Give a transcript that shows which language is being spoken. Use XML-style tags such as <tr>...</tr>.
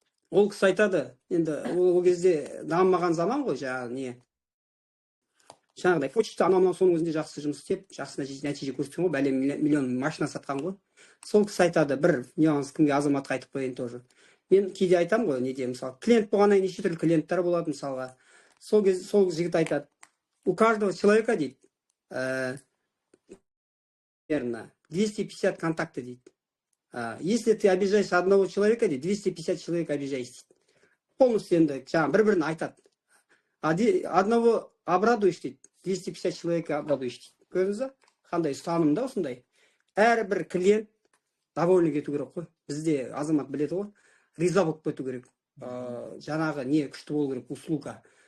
<kk>Ол кісі айтады, енді ол кезде дамымаған заман ғой, жаңағыдай почта анау соның өзінде жақсы жұмыс істеп, жақсы нәтиже көрсеткен ғой, бәлем миллион машина сатқан ғой. Сол кісі айтады, бір нюанс кімге азаматқа айтып қояйын тоже. Мен кейде айтам ғой, неде, мысалы, клиент болғаннан неше түрлі клиенттер болады, мысалға. Сол жігіт айтады,</kk> <ru>у каждого человека</ru> <kk>дейді,</kk> <ru>250 контакта</ru> <kk>дейді.</kk> <ru>Если ты обижаешь одного человека,</ru> <kk>дейді,</kk> <ru>250 человек обижаешь дейді.</ru> <kk>Полностью енді жаңағы бір-бірін айтады.</kk> <ru>Одного обрадуешь</ru> <kk>дейді,</kk> <ru>250 человек обрадуешь</ru> <kk>дейді. Көрдіңіз ба? Қандай ұстанымда осындай. Әрбір клиент довольны кету керек қой. Бізде азамат біледі ғой, риза болып кету керек. Жаңағы не күшті болу керек, услуга.</kk>